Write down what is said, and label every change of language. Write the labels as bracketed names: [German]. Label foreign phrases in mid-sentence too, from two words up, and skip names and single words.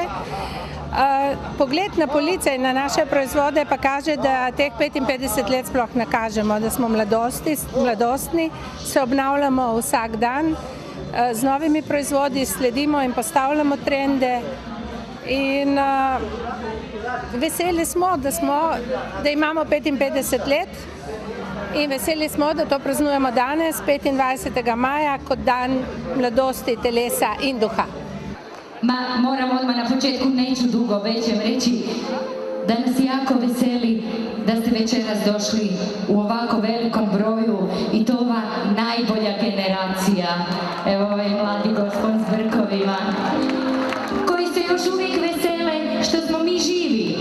[Slovenian] Pogled na police in na naše proizvode pa kaže, da teh 55 let sploh ne kažemo, da smo mladostni, se obnavljamo vsak dan, z novimi proizvodi sledimo in postavljamo trende in veseli smo, da imamo 55 let in veseli smo, da to praznujemo danes, 25. maja, kot dan mladosti telesa in duha. [Croatian] Moram odmah na početku, neću dugo, već ćem reći da nas jako veseli da ste večeras došli u ovako velikom broju i to ova najbolja generacija, evo ovaj mladi gospod s brkovima, koji se još uvijek vesele što smo mi živi